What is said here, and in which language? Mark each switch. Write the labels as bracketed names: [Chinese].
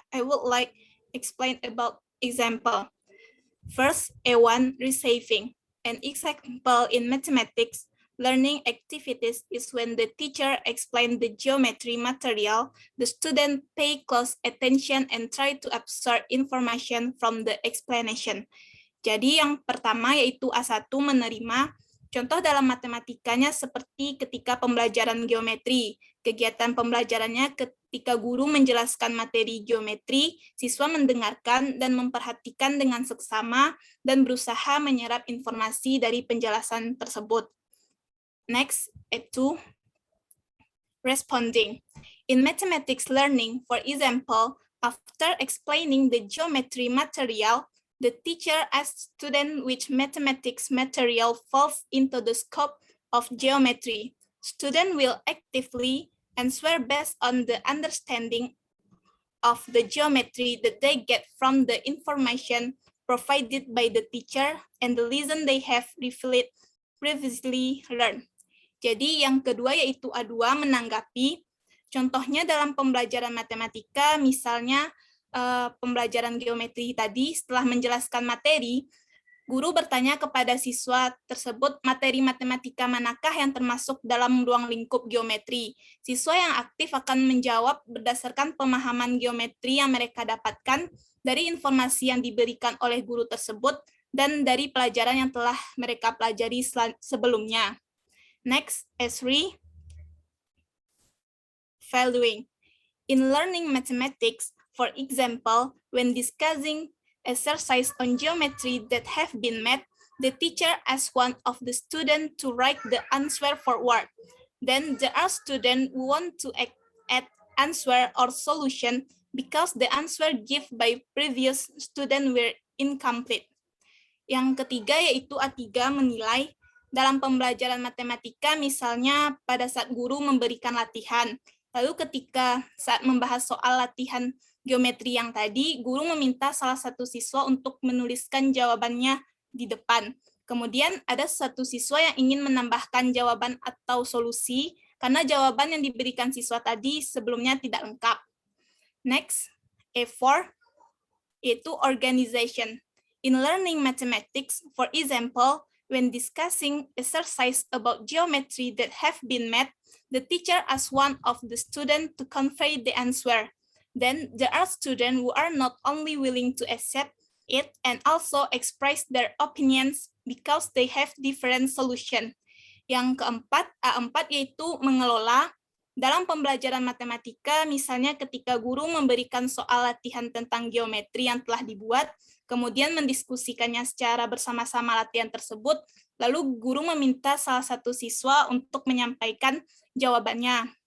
[English] I would like explain about example. First, A1, receiving. An example in mathematics learning activities is when the teacher explains the geometry material, the student pay close attention and try to absorb information from the explanation. [Indonesian] Jadi yang pertama yaitu A1 menerima. Contoh dalam matematikanya seperti ketika pembelajaran geometri. Kegiatan pembelajarannya ketika guru menjelaskan materi geometri, siswa mendengarkan dan memperhatikan dengan seksama dan berusaha menyerap informasi dari penjelasan tersebut. [English] Next, A2, responding. In mathematics learning, for example, after explaining the geometry material, the teacher asks students which mathematics material falls into the scope of geometry. Students will actively answer based on the understanding of the geometry that they get from the information provided by the teacher and the lesson they have previously learned. [Indonesian] Jadi yang kedua yaitu A2 menanggapi. Contohnya dalam pembelajaran matematika, misalnya pembelajaran geometri tadi, setelah menjelaskan materi, guru bertanya kepada siswa tersebut materi matematika manakah yang termasuk dalam ruang lingkup geometri. Siswa yang aktif akan menjawab berdasarkan pemahaman geometri yang mereka dapatkan dari informasi yang diberikan oleh guru tersebut dan dari pelajaran yang telah mereka pelajari sebelumnya. [English] Next, S3, valuing. In learning mathematics, for example, when discussing exercise on geometry that have been met, the teacher asks one of the students to write the answer forward. Then there are students who want to add answer or solution because the answer given by previous student were incomplete. [Indonesian] Yang ketiga yaitu A3 menilai. Dalam pembelajaran matematika, misalnya pada saat guru memberikan latihan, lalu ketika saat membahas soal latihan geometri yang tadi, guru meminta salah satu siswa untuk menuliskan jawabannya di depan. Kemudian ada satu siswa yang ingin menambahkan jawaban atau solusi, karena jawaban yang diberikan siswa tadi sebelumnya tidak lengkap. [English] Next, A4, yaitu organization. In learning mathematics, for example, when discussing exercise about geometry that have been met, the teacher asks one of the students to convey the answer. Then there are students who are not only willing to accept it and also express their opinions because they have different solution. [Indonesian] Yang keempat, A4 yaitu mengelola. Dalam pembelajaran matematika, misalnya ketika guru memberikan soal latihan tentang geometri yang telah dibuat, kemudian mendiskusikannya secara bersama-sama latihan tersebut, lalu guru meminta salah satu siswa untuk menyampaikan jawabannya.